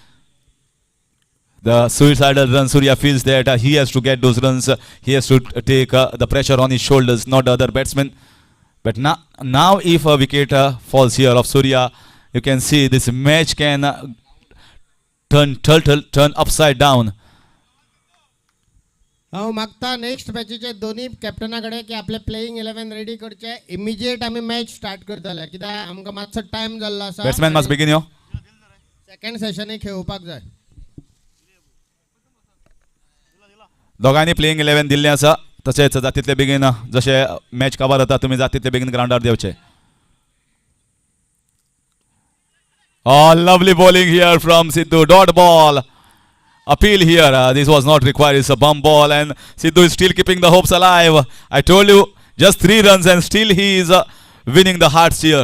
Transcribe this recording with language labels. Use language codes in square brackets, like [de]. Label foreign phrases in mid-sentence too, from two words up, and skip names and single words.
[en] The suicidal run, Surya feels that he has to get those runs. He has to take the pressure on his shoulders, not the other batsmen. But now if a wicket falls here of Surya, you can see this match can turn upside down. [kok] हांव मागता नेक्स्ट मॅचीचे दोन्ही कॅप्टनाकडे की आपले [en] playing 11 ready [kok] करचे इमिजिएट आम्ही [en] match start [kok] करतले कित्याक आमकां मातसो टाइम जाल्लो आसा. [en] Batsman must begin here. second session [kok] खेळपाक जाय. दोगांनी प्लेइंग 11 दिल्ले आसा. तशेंच जातीतले बेगीन जशे मॅच कवर जाता तुमी जातीतले बेगीन ग्राउंडार देवचे. [en] Oh, lovely bowling here from Sidhu. Dot ball. Appeal here. This was not required. It's a bum ball, and Sidhu is still keeping the hopes alive. I told you, just 3 runs, and still he is winning the hearts here.